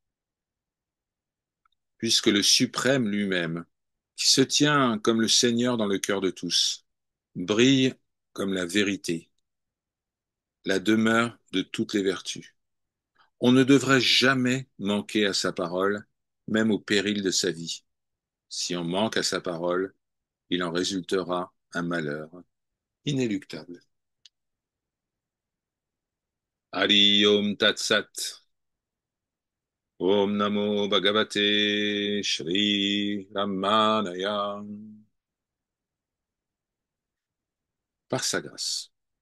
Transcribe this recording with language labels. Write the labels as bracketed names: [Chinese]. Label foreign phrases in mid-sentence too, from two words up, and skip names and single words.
[French] Puisque le suprême lui-même, qui se tient comme le Seigneur dans le cœur de tous, brille comme la vérité, la demeure de toutes les vertus. On ne devrait jamais manquer à sa parole, même au péril de sa vie. Si on manque à sa parole, il en résultera un malheur inéluctable. [Sanskrit] हरि ॐ तत् सत्. ॐ नमो भगवते श्री रमणाय. [French] Par sa grâce.